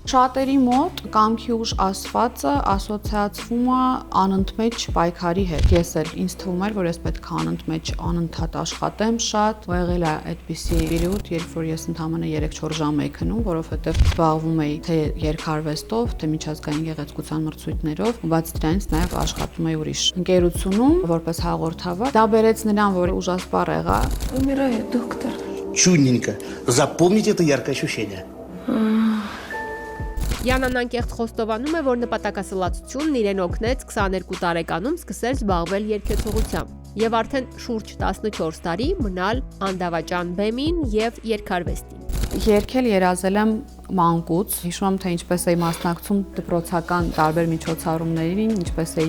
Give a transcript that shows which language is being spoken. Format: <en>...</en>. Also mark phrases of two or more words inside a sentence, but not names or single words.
<hy>Շատերի մոտ կամքի ուժ ասվածը ասոցիացվում է անընդմեջ պայքարի հետ։ Ես էլ ինձ թվում էր, որ ես պետք է անընդմեջ անընդհատ աշխատեմ շատ, ու եղել է այդպիսի պերիոդ, երբ որ ես ընդամենը 3-4 ժամ էի քնում, որովհետև զբաղվում էի թե երկարվեստով, թե միջազգային գեղեցկության մրցույթներով, ու բացի դրանից նաև աշխատում էի ուրիշ ընկերությունում որպես հաղորդավար։ Դա բերեց նրան, որ ուժասպառ եղա։</hy> <ru>Умираю, доктор. Чудненько. Запомните это яркое ощущение.</ru> <hy>Յանան անկեղծ խոստովանում է, որ նպատակասլացությունն իրեն օգնեց 22 տարեկանում սկսել զբաղվել երգեցողությամբ եւ արդեն շուրջ 14 տարի մնալ անդավաճան բեմին եւ երգարվեստին։ Երգել երազել եմ մանկուց, հիշում եմ, թե ինչպես էի մասնակցում դպրոցական տարբեր միջոցառումներին, ինչպես էի</hy>